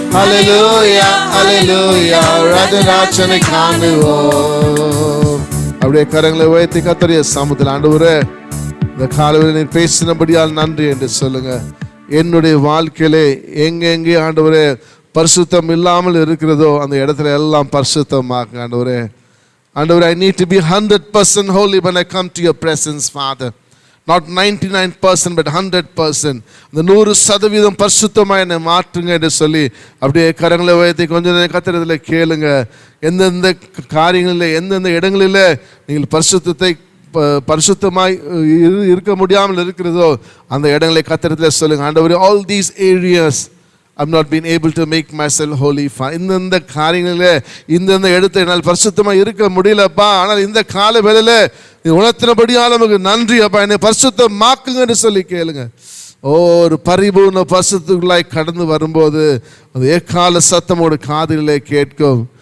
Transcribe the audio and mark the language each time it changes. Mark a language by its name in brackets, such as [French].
[Tamil] ஹல்லேலூயா ஹல்லேலூயா ராஜராஜனை காணுவோம். அப்படியே கரங்களை உயர்த்தி கர்த்தருடைய சமூகத்தில் ஆண்டவரே இந்த காலையில் நீர் பேசினபடியால் நன்றி என்று சொல்லுங்க. என்னுடைய வாழ்க்கையிலே எங்கெங்கே ஆண்டவரே பரிசுத்தம் இல்லாமல் இருக்கிறதோ அந்த இடத்துல எல்லாம் பரிசுத்தமாக்குங்க ஆண்டவரே. ஆண்டவரே, [English] I need to be 100% holy when I come to your presence, Father. Not 99% but 100%. [Tamil] அந்த 100% பரிசுத்தமாக என்னை மாற்றுங்க என்று சொல்லி அப்படியே கரங்களை உயர்த்தி கொஞ்சம் கத்திரத்தில் கேளுங்க. எந்தெந்த காரியங்களில் எந்தெந்த இடங்களில் நீங்கள் பரிசுத்தமாய் இருக்க முடியாமல் இருக்கிறதோ அந்த இடங்களை கத்திரத்தில் சொல்லுங்க. ஆண்டவரே, [English] all these areas I'm not been able to make myself holy. [Tamil] இந்த காரியங்களில் இந்த இடத்தை என்னால் பரிசுத்தமாக இருக்க முடியலப்பா. ஆனால் இந்த கால வேளையில் உணர்த்தினபடியால் நமக்கு நன்றி அப்பா. என்னை பரிசுத்தமாக்குங்கன்னு சொல்லி கேளுங்க. ஒரு பரிபூர்ண பரிசுத்தங்களாய் கடந்து வரும்போது அது எக்கால சத்தமோடு காதிலே கேட்கும்.